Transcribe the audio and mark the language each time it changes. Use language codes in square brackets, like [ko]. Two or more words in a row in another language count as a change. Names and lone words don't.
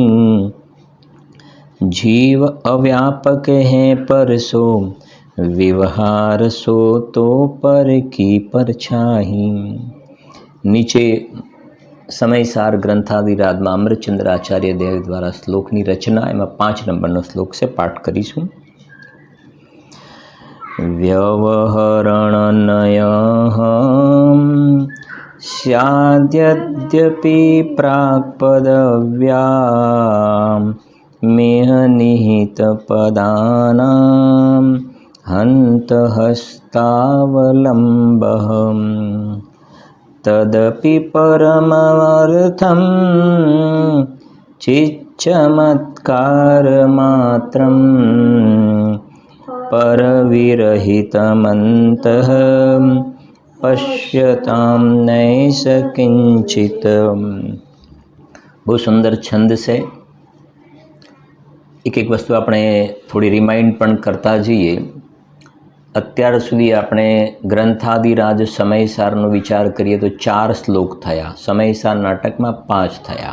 [hi] जीव अव्यापक है पर सो व्यवहार सो तो पर की परछाई। [gu] नीचे समयसार ग्रंथादिराजમાં અમૃતચંદ્ર આચાર્ય દેવ દ્વારા શ્લોકની રચના, એમાં 5 નંબરનો શ્લોક છે, પાઠ કરીશું। [sa] व्यवहरणनयः स्याद्यद्यपि प्राक्पदव्याम् मिह निहितपदानां हन्तहस्तावलम्बः तदपि परमर्थं चिच्चमत्कारमात्रं परविरहितमन्तः पश्यतां नैष किंचित। [gu] બહુ સુંદર છંદ છે. એક એક વસ્તુ આપણે થોડી રિમાઇન્ડ પણ કરતા જઈએ. અત્યાર સુધી આપણે ગ્રંથાદિરાજ સમયસારનો વિચાર કરીએ તો 4 શ્લોક થયા. સમયસાર નાટકમાં 5 થયા.